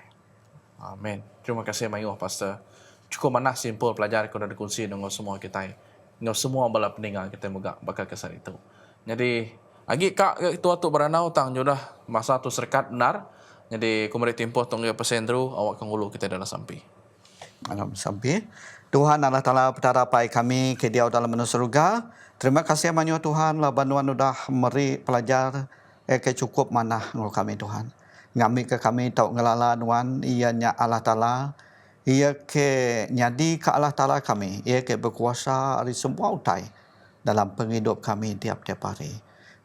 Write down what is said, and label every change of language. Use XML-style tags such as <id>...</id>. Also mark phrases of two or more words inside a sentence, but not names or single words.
<iba>Amin.</iba> <ms>Terima kasih</ms> <iba>Mayuh Pastor. Cukup mana simpul pelajar kau dah</iba> <ms>dikongsi dengan semua kita.</ms> <iba>Dengan semua bala peninggal kita megak bakal kesan itu. Jadi agi kak itu tu beranau tang jodah masa tu serkat benar. Jadi kumari tempoh tong ya Pastor Andrew awak kangulu kita dalam sampai. Dalam sampai Tuhan Allah Taala petarapai kami ke dia dalam menurut surga.</iba> <ms>Terima kasih banyak</ms> <iba>Tuhan lah bantuan udah meri pelajar ke cukup mana ngul kami Tuhan. Ngami ke kami tau ngelala nuan ianya Allah Taala. Ia ke nyadi ke Allah Taala kami. Ia ke berkuasa hari semua utai dalam penghidup kami tiap-tiap hari.</iba>